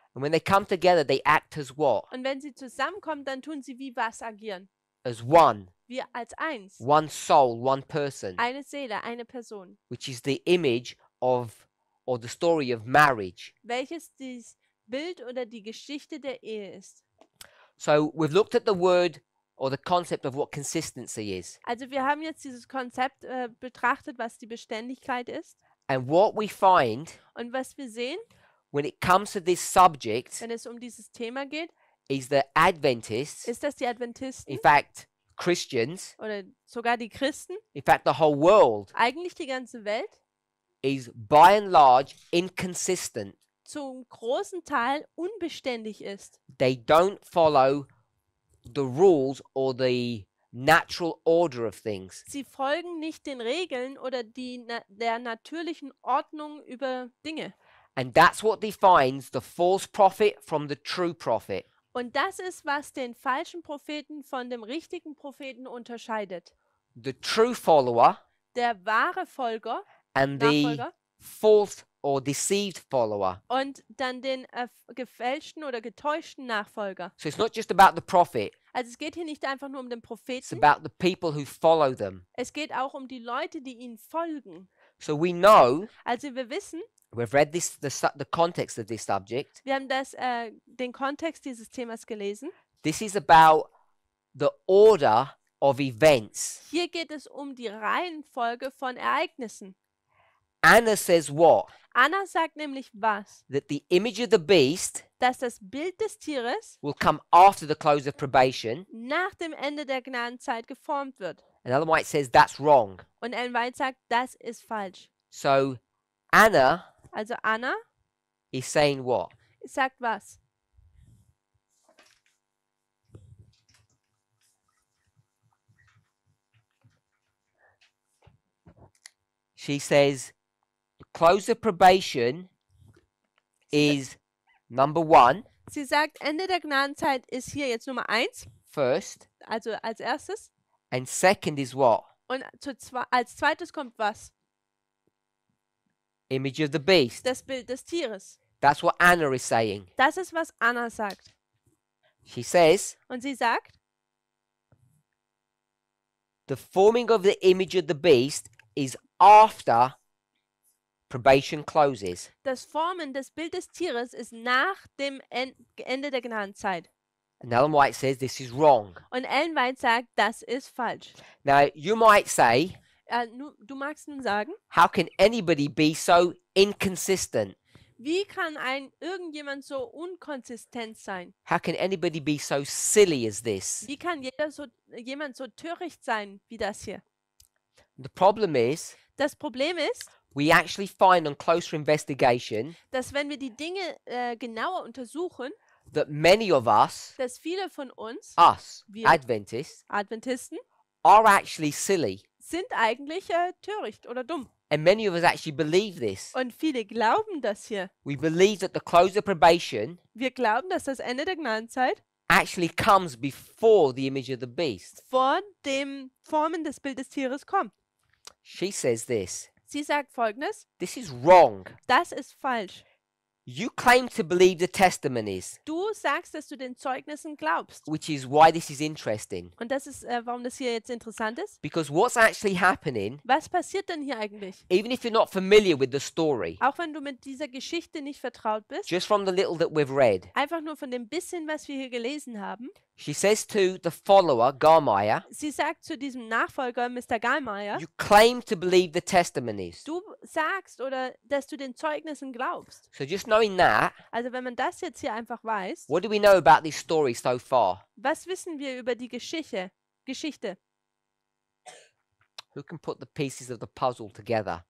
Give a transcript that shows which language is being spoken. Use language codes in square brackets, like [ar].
[en] and when they come together, they act as what? [de] Und wenn sie zusammenkommen, dann tun sie wie was agieren. [en] As one, [de] Wir als eins. [en] one soul, one person, [de] Eine Seele, eine Person. [en] which is the image of, or the story of marriage. [de] Welches das Bild oder die Geschichte der Ehe ist. [en] So we've looked at the word or the concept of what consistency is. [de] Also wir haben jetzt dieses Konzept betrachtet, was die Beständigkeit ist. [en] And what we find [de] Und was wir sehen, [en] when it comes to this subject [de] wenn es um dieses Thema geht, [en] is that Adventists, [de] ist, dass die Adventisten [en] in fact, Christians, [de] oder sogar die Christen, [en] in fact, the whole world [de] eigentlich die ganze Welt, [en] is by and large inconsistent. [de] zum großen Teil unbeständig ist. [en] They don't follow the rules or the natural order of things. [de] Sie folgen nicht den Regeln oder der natürlichen Ordnung über Dinge. [en] And that's what defines the false prophet from the true prophet. [de] Und das ist, was den falschen Propheten von dem richtigen Propheten unterscheidet. [en] The true follower [de] Der wahre Folger, [en] and the [de] Nachfolger, [en] false or deceived follower. [de] und dann den gefälschten oder getäuschten Nachfolger. [en] So it's not just about the prophet, [de] Also es geht hier nicht einfach nur um den [en] it's [de] Propheten, [en] about the people who follow them. [de] es geht auch um die Leute, die ihnen folgen. [en] So we know, [de] Also wir wissen, [en] we've read the context of this subject. [de] wir haben den Kontext dieses Themas gelesen. [en] This is about the order of events. [de] Hier geht es um die Reihenfolge von Ereignissen. [en] Anna says what? [de] Anna sagt nämlich was? [en] That the image of the beast [de] Dass das Bild des Tieres [en] will come after the close of probation. [de] nach dem Ende der Gnadenzeit geformt wird. [en] And Ellen White says that's wrong. [de] Und Ellen White sagt, das ist falsch. [en] So Anna [de] Also Anna [en] is saying what? [de] sagt was? [en] She says the close of probation is number 1 [de] Sie sagt, Ende der Gnadenzeit ist hier jetzt Nummer 1, [en] first, [de] also als erstes. [en] and second is what? [de] Und als zweites kommt was? [en] Image of the beast. [de] Das Bild des Tieres. [en] That's what Anna is saying. [de] Das ist, was Anna sagt. [en] She says [de] Und sie sagt, [en] the forming of the image of the beast is after probation closes. [de] das Formen des Bild des Tieres ist nach dem Ende der Gnadenzeit. [en] And Ellen White says this is wrong. [de] Und Ellen White sagt, das ist falsch. [en] Now, you might say, [de] Du magst nun sagen, [en] how can anybody be so inconsistent? [de] wie kann irgendjemand so unkonsistent sein? [en] How can anybody be so silly as this? [de] Wie kann jemand so töricht sein wie das hier? [en] The problem is, [de] Das Problem ist, [en] we actually find on closer investigation [de] dass wenn wir die Dinge genauer untersuchen, [en] that many of us, [de] dass viele von uns, wir [en] Adventists, [de] Adventisten, [en] are actually silly. [de] sind eigentlich töricht oder dumm. [en] And many of us actually believe this. [de] Und viele glauben das hier. [en] We believe that the close of probation [de] Wir glauben, dass das Ende der Gnadenzeit [en] actually comes before the image of the beast. [de] vor dem Formen des Bildes des Tieres kommt. [en] She says this. [de] Sie sagt Folgendes, [en] This is wrong. [de] das ist falsch. [en] You claim to believe the testimonies, [de] Du sagst, dass du den Zeugnissen glaubst. [en] which is why this is interesting. [de] Und das ist, warum das hier jetzt interessant ist. [en] Because what's actually happening, [de] Was passiert denn hier eigentlich? [en] even if you're not familiar with the story, [de] Auch wenn du mit dieser Geschichte nicht vertraut bist, [en] just from the little that we've read, [de] einfach nur von dem bisschen, was wir hier gelesen haben. [en] she says to the follower, Garmaya, [de] Sie sagt zu diesem Nachfolger, Mr. Gallmeier, [en] you claim to believe the testimonies. [de] du sagst oder dass du den Zeugnissen glaubst. [en] So just knowing that, [de] Also wenn man das jetzt hier einfach weiß, [en] what do we know about this story so far? [de] was wissen wir über die Geschichte? [en] Who can put the pieces of the puzzle together?